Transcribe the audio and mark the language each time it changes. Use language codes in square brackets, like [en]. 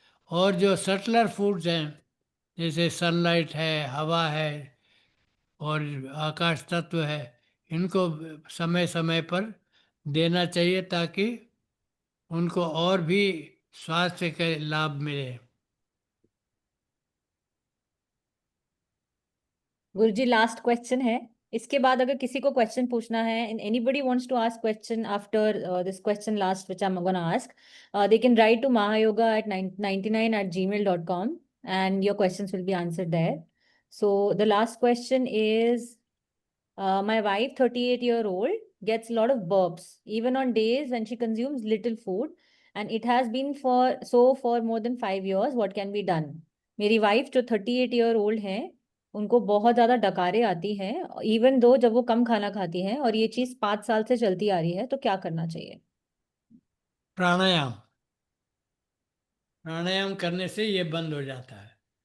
[hi] और जो subtler foods हैं, जैसे सनलाइट है, हवा है और आकाश तत्व है, इनको समय समय पर देना चाहिए ताकि उनको और भी स्वास्थ्य के लाभ मिले। गुरुजी लास्ट क्वेश्चन है। इसके बाद अगर किसी को क्वेश्चन पूछना है, [en] and anybody wants to ask question after this question last which I'm going to ask, they can write to mahayoga@99@gmail.com and your questions will be answered there. So the last question is, my wife, 38-year-old, gets a lot of burps even on days when she consumes little food, and it has been for more than 5 years. What can be done? [hi] मेरी wife जो 38-year-old है, उनको बहुत ज्यादा डकारें आती हैं even though जब वो कम खाना खाती हैं, और ये चीज 5 साल से चलती आ रही है, तो क्या करना चाहिए? प्राणायाम, प्राणायाम करने से ये बंद हो जाता है।